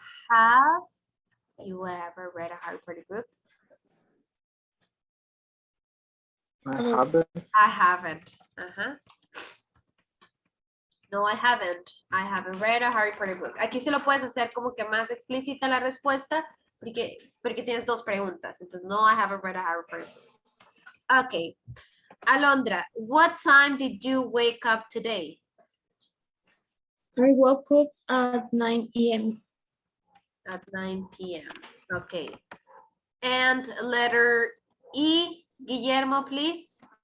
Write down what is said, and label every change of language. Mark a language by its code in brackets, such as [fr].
[en] Have you ever read a Harry Potter book? I haven't. I haven't. No, I haven't. I haven't read a Harry Potter book. [es] Aquí se lo puedes hacer como que más explícita la respuesta porque tienes dos preguntas. Entonces, no, [en] I haven't read a Harry Potter book. Okay. Alondra, what time did you wake up today? I woke up at 9 a.m. At 9 p.m. Okay. And letter E, Guillermo, please.